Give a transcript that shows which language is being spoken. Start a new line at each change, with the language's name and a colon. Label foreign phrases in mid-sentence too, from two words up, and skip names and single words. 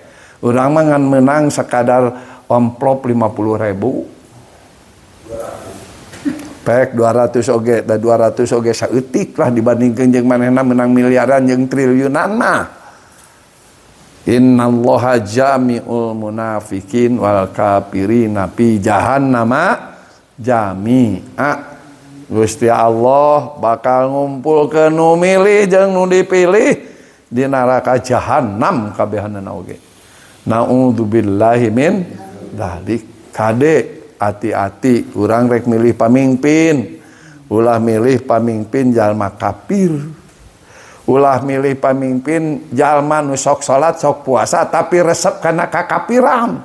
Sundanese: Urang mah ngan meunang sakadar amplop 50.000. Pek 200 oge, da 200 oge saeutik lah dibandingkeun jeung manehna meunang miliaran jeung triliunan mah.
Arabic: إن الله جامع المنافقين والكافرين في جهنم جميعا.
Sundanese: Gusti Allah bakal ngumpulkeun nu milih jeung nu dipilih di neraka jahanam kabehanana oge.
Arabic: نعوذ بالله من ذلك.
Sundanese: Kade hati-hati urang rek milih pamimpin, ulah milih pamimpin jalma kafir, ulah milih pamimpin jalma nu sok salat sok puasa tapi resep kana kakafiran.